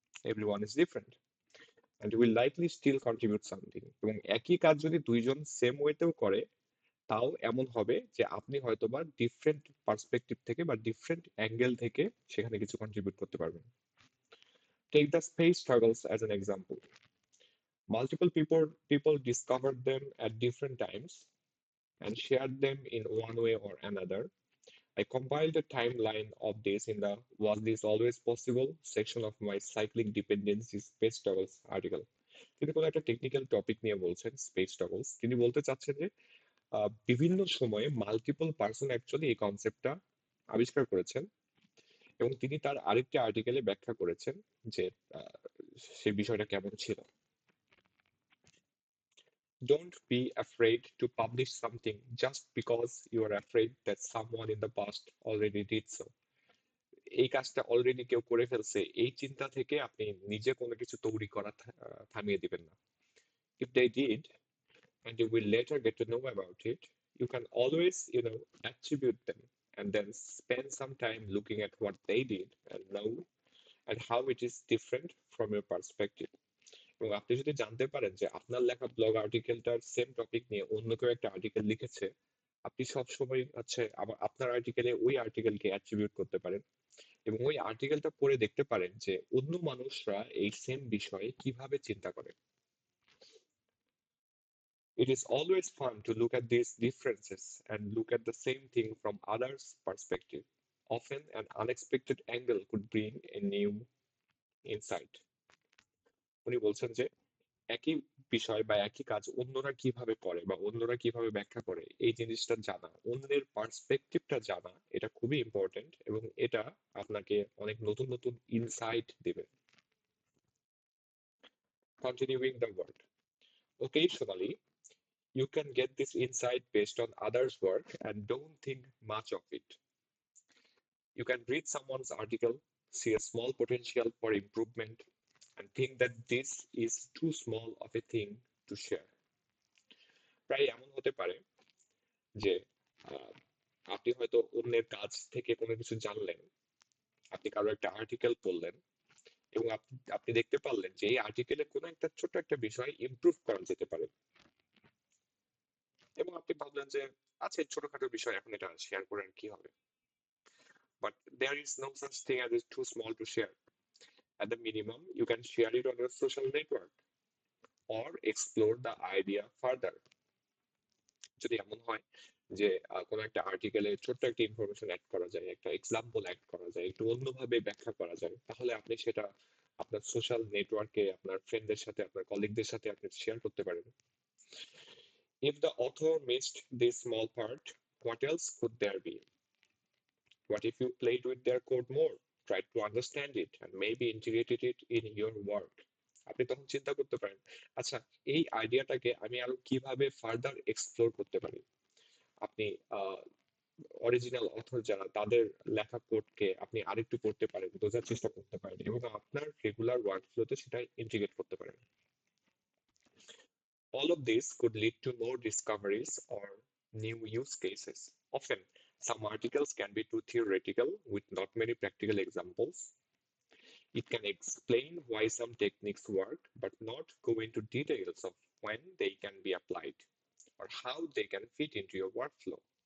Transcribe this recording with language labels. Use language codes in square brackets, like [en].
[en] Everyone is different and will likely still contribute something. [bn] এবং একই কাজ যদি দুইজন সেম ওয়েতেও করে, তাও এমন হবে যে আপনি হয়তোবা ডিফারেন্ট পার্সপেক্টিভ থেকে বা ডিফারেন্ট অ্যাঙ্গেল থেকে সেখানে কিছু কন্ট্রিবিউট করতে পারবেন। [en] Take the space struggles as an example. Multiple people discovered them at different times and shared them in one way or another. I compiled a timeline of this in the "Was This Always Possible" section of my Cycling Dependency Space Struggles article. [bn] তিনি কোনো একটা technical topic নিয়ে বলছেন, space struggles. তিনি বলতে চাচ্ছেন যে বিভিন্ন সময়ে মাল্টিপল পার্সন অ্যাকচুয়ালি এই কনসেপ্টটা আবিষ্কার করেছেন, এবং তিনি তার আরেকটি আর্টিকেলে ব্যাখ্যা করেছেন যে আহ, সেই বিষয়টা কেমন ছিল। [en] Don't be afraid to publish something just because you are afraid that someone in the past already did so. [bn] এই কাজটা অলরেডি কেউ করে ফেলছে, এই চিন্তা থেকে আপনি নিজে কোনো কিছু তৈরি করা থামিয়ে দিবেন না। [en] If they did, and you will later get to know about it, you can always, attribute them and then spend some time looking at what they did and know and how it is different from your perspective. [bn] এবং আপনি যদি জানতে পারেন যে আপনার লেখা blog আর্টিকেলটার same topic নিয়ে অন্য কেউ একটা আর্টিকেল লিখেছে, আপনি সবসময় হচ্ছে আবার আপনার আর্টিকেলে ওই আর্টিকেলকে অ্যাট্রিবিউট করতে পারেন এবং ওই আর্টিকেলটা পড়ে দেখতে পারেন যে অন্য মানুষরা এই সেম বিষয়ে কিভাবে চিন্তা করে। [en] It is always fun to look at these differences and look at the same thing from others' perspective. Often an unexpected angle could bring a new insight. [bn] উনি বলছেন যে একই বিষয় বা একই কাজ অন্যরা কিভাবে করে বা অন্যরা কিভাবে ব্যাখ্যা করে, এই জিনিসটা জানা, অন্যের পার্সপেক্টিভটা জানা, এটা খুবই ইম্পর্টেন্ট এবং এটা আপনাকে অনেক নতুন নতুন ইনসাইট দিবে। [en] Continuing the word. Occasionally, you can get this insight based on others' work and don't think much of it. You can read someone's article, see a small potential for improvement, and think that this is too small of a thing to share. [bn] প্রায় এমন হতে পারে যে আহ, আপনি হয়তো অন্যের কাছ থেকে কোনো কিছু জানলেন, আপনি কারো একটা আর্টিকেল পড়লেন এবং আপনি আপনি দেখতে পারলেন যে এই আর্টিকেলে কোনো একটা ছোট একটা বিষয় ইমপ্রুভ করা যেতে পারে, এবং আপনি ভাবলেন যে আচ্ছা এই ছোটখাটো বিষয় এখন এটা শেয়ার করে আর কি হবে। [en] But there is no such thing as is too small to share. At the minimum, you can share it on your social network or explore the idea further. [bn] যদি এমন হয় যে কোনো একটা আর্টিকেলে ছোট্ট একটা ইনফরমেশন অ্যাড করা যায়, একটা এক্সাম্পল অ্যাড করা যায়, একটু অন্যভাবে ব্যাখ্যা করা যায়, তাহলে আপনি সেটা আপনার সোশ্যাল নেটওয়ার্কে আপনার ফ্রেন্ডদের সাথে আপনার কলিগদের সাথে আপনি শেয়ার করতে পারেন। [en] If the author missed this small part, what else could there be? What if you played with their code more, tried to understand it, and maybe integrated it in your work? [bn] আপনি তখন চিন্তা করতে পারেন, আচ্ছা এই আইডিয়াটাকে আমি আরো কিভাবে ফার্দার এক্সপ্লোর করতে পারি। আপনি অরিজিনাল অথর যারা, তাদের লেখা কোডকে আপনি আরেকটু পড়তে পারেন, বোঝার চেষ্টা করতে পারেন এবং আপনার রেগুলার ওয়ার্কফ্লোতে সেটা ইন্টিগ্রেট করতে পারেন। [en] All of this could lead to more discoveries or new use cases. Often, some articles can be too theoretical with not many practical examples. It can explain why some techniques work, but not go into details of when they can be applied or how they can fit into your workflow.